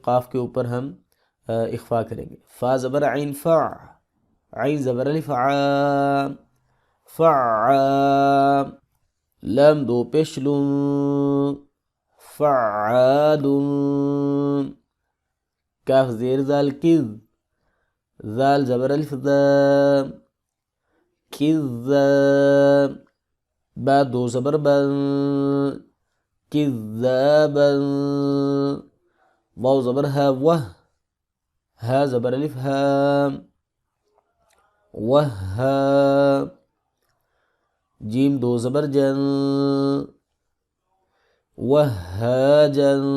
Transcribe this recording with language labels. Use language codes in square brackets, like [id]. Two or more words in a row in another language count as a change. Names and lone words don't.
[ur] قاف کے اوپر ہم اخفا کریں گے. فا زبر عین فع، عین زبر الف ع، فع. لام دو پیش لون، فعال. کاف زیر زال کذ، زال زبر الف ذا، کذا. با دو زبر بن، کذابا. واو زبر ہا وہ، ہا زبر الف ہا، وہا. جیم دو زبر جن، وہاجا.